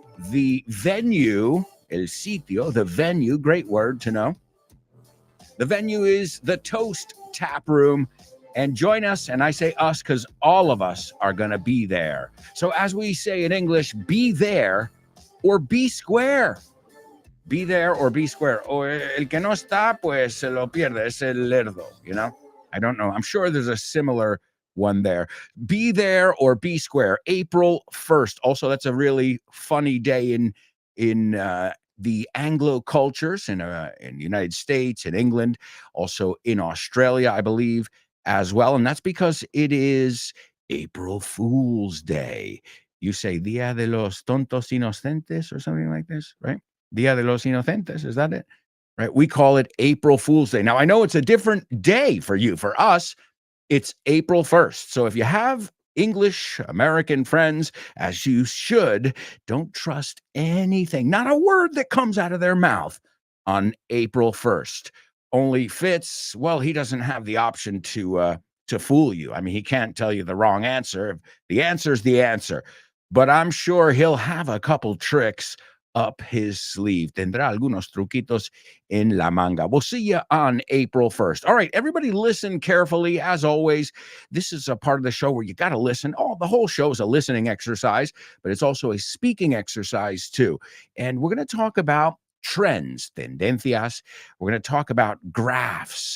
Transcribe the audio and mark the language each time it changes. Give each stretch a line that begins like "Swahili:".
English: The venue,
Spanish: el sitio,
English: the venue, great word to know. The venue is the Toast Tap Room. And join us, and I say us because all of us are going to be there. So as we say in English, be there or be square. Be there or be square.
Spanish: O el que no está, pues se lo pierde. Es el lerdo,
English: you know? I don't know. I'm sure there's a similar one there. Be there or be square. April 1st. Also, that's a really funny day in the Anglo cultures in the United States, in England, also in Australia, I believe, as well. And that's because it is April Fool's Day. You say
Spanish: Día de los Tontos Inocentes
English: or something like this, right?
Spanish: Día de los Inocentes,
English: is that it? Right? We call it April Fool's Day. Now, I know it's a different day for you. For us, it's April 1st. So if you have English American friends, as you should, don't trust anything, not a word that comes out of their mouth on April 1st. Only Fitz, well, he doesn't have the option to fool you. I mean, he can't tell you the wrong answer. The answer's the answer. But I'm sure he'll have a couple tricks up his sleeve.
Spanish: Tendrá algunos truquitos en la manga.
English: We'll see you on April 1st. All right, everybody listen carefully. As always, this is a part of the show where you got to listen. The whole show is a listening exercise, but it's also a speaking exercise too. And we're going to talk about trends, tendencias. We're going to talk about graphs.